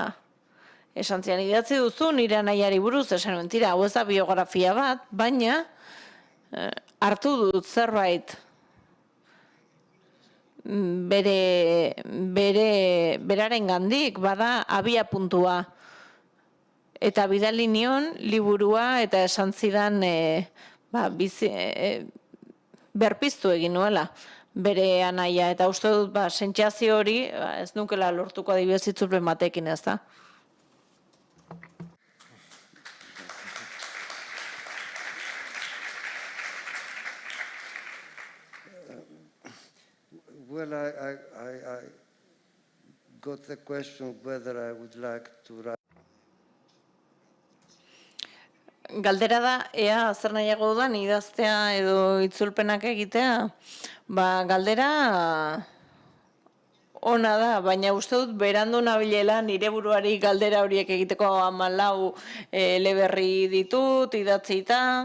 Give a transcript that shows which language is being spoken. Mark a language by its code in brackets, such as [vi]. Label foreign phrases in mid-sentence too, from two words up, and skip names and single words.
[eu] Esan zidan idatzi duzu nire anaiari buruz, esan mentira, hau ez da biografia bat, baina hartu dut zerbait beraren gandik, bada abia puntua. Eta bidali nion liburua eta esan zidan berpiztu egin nuela bere anaia. Eta uste dut sentsazio hori ez nukela lortuko adibidez itzulpen batekin, ez da. [en] Well, I got the question whether I would like to write. [eu] Galdera da, ea zer nahiago dudan idaztea edo itzulpenak egitea, galdera ona da, baina uste dut berandu nabilela nire buruari galdera horiek egiteko 14 eleberri ditut, idatzita.